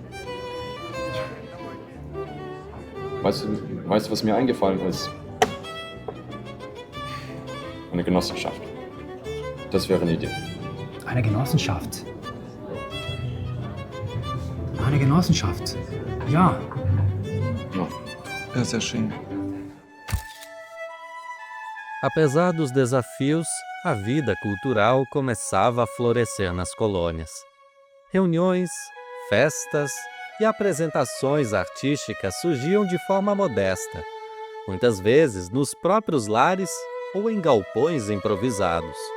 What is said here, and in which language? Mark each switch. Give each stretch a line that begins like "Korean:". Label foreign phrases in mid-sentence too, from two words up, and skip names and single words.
German: Weißt du, was mir eingefallen ist? Eine Genossenschaft. Das wäre eine Idee. Eine Genossenschaft. Eine Genossenschaft. Ja.
Portuguese: É, Zezinho. Apesar dos desafios, a vida cultural começava a florescer nas colônias. Reuniões, festas e apresentações artísticas surgiam de forma modesta, muitas vezes nos próprios lares ou em galpões improvisados.